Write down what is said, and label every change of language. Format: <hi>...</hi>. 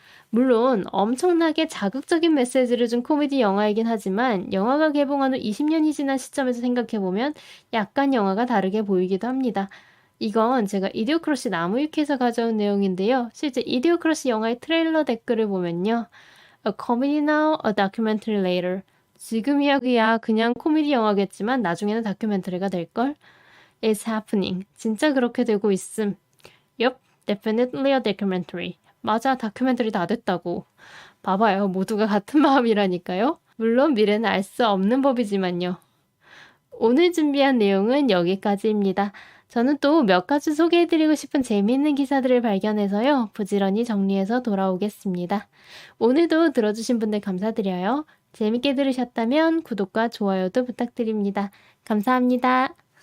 <ko>물론 엄청나게 자극적인 메시지를 준 코미디 영화이긴 하지만 영화가 개봉한 후 20년이 지난 시점에서 생각해보면 약간 영화가 다르게 보이기도 합니다. 이건 제가 이디오크러시 나무위키에서 가져온 내용인데요. 실제 이디오크러시 영화의 트레일러 댓글을 보면요.</ko> <en>A comedy now, a documentary later.</en> <ko>지금이야 그냥 코미디 영화겠지만 나중에는 다큐멘터리가 될걸?</ko> <en>It's happening.</en> <ko>진짜 그렇게 되고 있음.</ko> <en>Yup, definitely a documentary.</en> <ko>맞아, 다큐멘터리 다 됐다고. 봐봐요, 모두가 같은 마음이라니까요. 물론 미래는 알 수 없는 법이지만요. 오늘 준비한 내용은 여기까지입니다. 저는 또 몇 가지 소개해드리고 싶은 재미있는 기사들을 발견해서요. 부지런히 정리해서 돌아오겠습니다. 오늘도 들어주신 분들 감사드려요. 재밌게 들으셨다면 구독과 좋아요도 부탁드립니다. 감사합니다.</ko>